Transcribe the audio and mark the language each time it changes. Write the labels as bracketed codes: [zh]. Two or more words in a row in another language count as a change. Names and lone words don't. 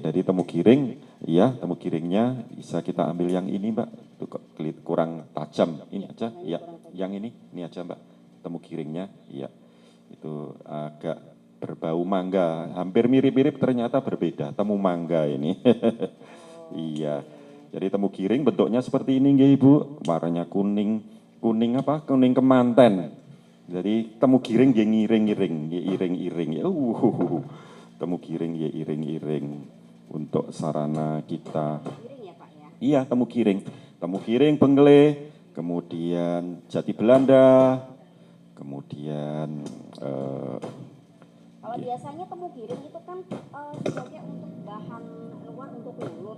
[id] Jadi temu giring, ya temu giringnya bisa kita ambil yang ini Mbak, itu kurang tajam, ini aja, ya yang ini aja Mbak, temu giringnya, ya itu agak berbau mangga, hampir mirip-mirip ternyata berbeda, temu mangga ini. Iya, jadi temu giring bentuknya seperti ini nggih Ibu, warnanya kuning kemanten. Jadi temu giring ya ngiring-ngiring, ya iring-iring, ya temu giring ya iring-iring untuk sarana kita. Iya, temu giring bengle, kemudian jati Belanda, kemudian kalau biasanya temu giring itu kan sebagai untuk bahan luar untuk kulit.